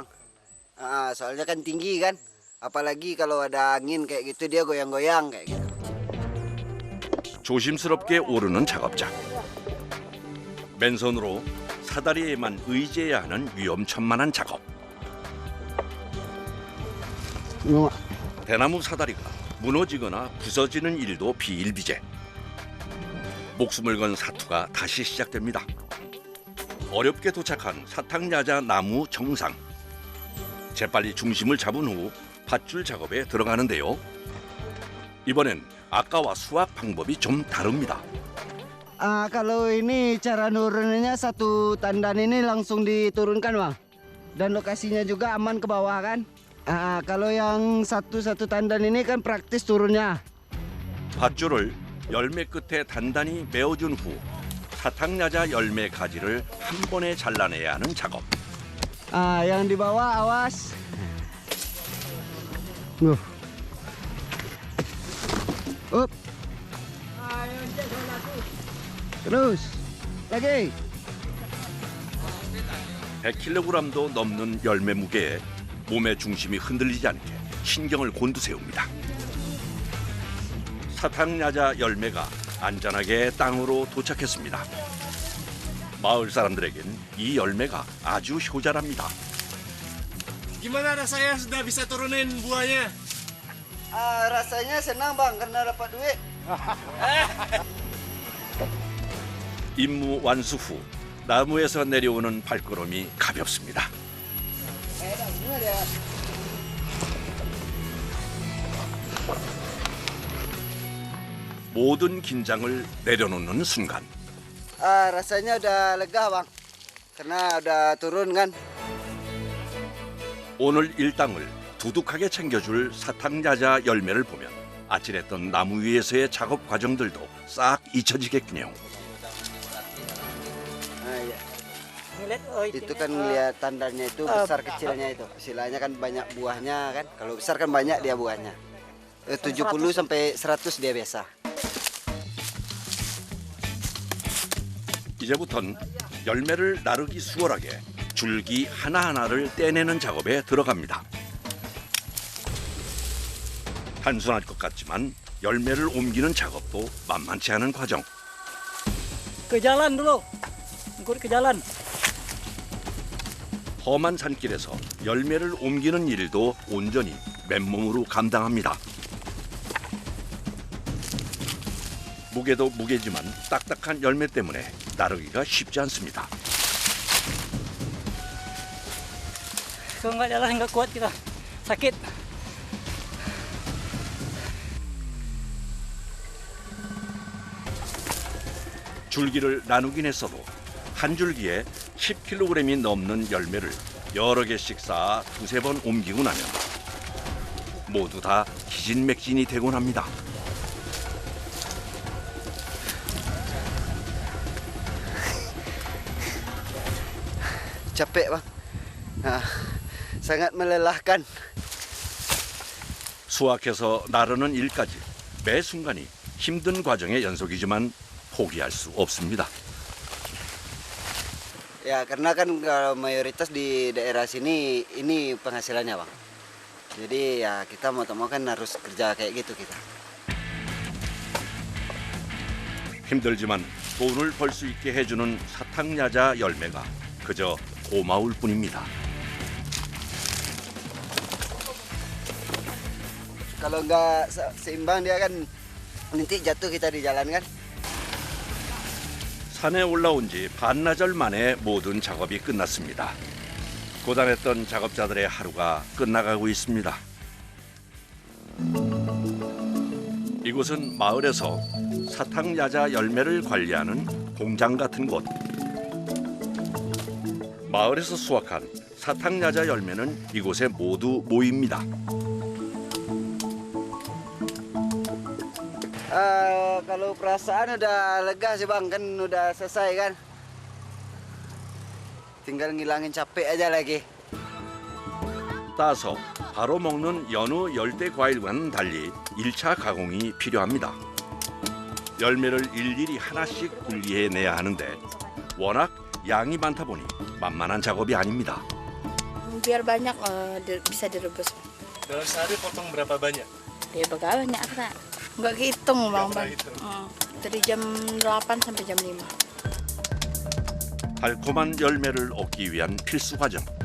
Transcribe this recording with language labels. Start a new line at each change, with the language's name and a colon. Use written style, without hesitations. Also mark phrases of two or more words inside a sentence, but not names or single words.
Indonesian: Soalnya kan tinggi kan. Apalagi kalau ada angin kayak gitu dia goyang-goyang kayak gitu.
Korean: 조심스럽게 오르는 작업자. 맨손으로 사다리에만 의지해야 하는 위험천만한 작업. 대나무 사다리가 무너지거나 부서지는 일도 비일비재. 목숨을 건 사투가 다시 시작됩니다. 어렵게 도착한 사탕야자 나무 정상. 재빨리 중심을 잡은 후 밧줄 작업에 들어가는데요. 이번엔 아까와 수확 방법이 좀 다릅니다.
Indonesian: Kalau ini cara nurunnya satu tandan ini langsung diturunkan bang. Dan lokasinya juga aman ke bawah kan. Kalau yang satu tandan ini kan praktis turunnya.
Korean: 밧줄을 열매 끝에 단단히 메어준 후 사탕야자 열매 가지를 한 번에 잘라내야 하는 작업.
Indonesian: Yang di bawah awas. Up. Terus. Lagi.
Korean: 100kg도 넘는 열매 무게에 몸의 중심이 흔들리지 않게 신경을 곤두세웁니다. 사탕야자 열매가 안전하게 땅으로 도착했습니다. 마을 사람들에겐 이 열매가 아주 효자랍니다.
Indonesian: Gimana rasanya sudah bisa turunin buahnya? Rasanya senang bang karena dapat duit.
Korean: 임무 완수 후 나무에서 내려오는 발걸음이 가볍습니다. 모든 긴장을 내려놓는 순간
Indonesian: Rasanya udah lega bang. Karena udah turun kan.
Korean: 오늘 일당을 두둑하게 챙겨줄 사탕야자 열매를 보면 아찔했던 나무 위에서의 작업 과정들도 싹 잊혀지겠군요.
Indonesian: Iya. Itu kan lihat tandanya itu besar kecilnya itu. Istilahnya kan banyak buahnya kan. Kalau besar kan banyak dia buahnya. 70 sampai 100 dia biasa.
Korean: 이제부턴 열매를 나르기 수월하게 줄기 하나하나를 떼내는 작업에 들어갑니다. 단순할 것 같지만 열매를 옮기는 작업도 만만치 않은 과정.
Indonesian: Ke jalan dulu. Ikut ke jalan.
Korean: 험한 산길에서 열매를 옮기는 일도 온전히 맨몸으로 감당합니다. 무게도 무게지만 딱딱한 열매 때문에 나르기가 쉽지 않습니다.
Indonesian: Kalau nggak jalan nggak kuat kita. Sakit.
Korean: 줄기를 나누긴 했어도 한 줄기에 10kg이 넘는 열매를 여러 개씩 쌓아 두세 번 옮기고 나면 모두 다 기진맥진이 되곤 합니다.
Indonesian: Capek bang. Sangat melelahkan.
Korean: 수확해서 나르는 일까지 매 순간이 힘든 과정의 연속이지만 포기할 수 없습니다.
Indonesian: Ya karena kan kalau mayoritas di daerah sini ini penghasilannya bang. Jadi ya kita mau tak mau kan harus kerja kayak gitu kita.
Korean: 힘들지만 돈을 벌 수 있게 해주는 사탕야자 열매가 그저 고마울 뿐입니다.
Indonesian: Kalau nggak seimbang dia kan nanti jatuh kita di jalan kan.
Korean: 산에 올라온 지 반나절 만에 모든 작업이 끝났습니다. 고단했던 작업자들의 하루가 끝나가고 있습니다. 이곳은 마을에서 사탕야자 열매를 관리하는 공장 같은 곳. 마을에서 수확한 사탕야자 열매는 이곳에 모두 모입니다.
Indonesian: Kalau perasaan udah lega sih bang, kan udah selesai kan. Tinggal ngilangin capek aja lagi.
Korean: 따서 바로 먹는 여느 열대 과일과는 달리 1차 가공이 필요합니다. 열매를 일일이 하나씩 분리해내야 하는데 워낙 양이 많다 보니 만만한 작업이 아닙니다.
Indonesian: Biar banyak bisa direbus. Dalam sehari potong berapa banyak? Ya banyak Kak. Nggak kehitung bang. Dari jam 8 sampai jam 5.
Korean: 달콤한 열매를 얻기 위한 필수 과정.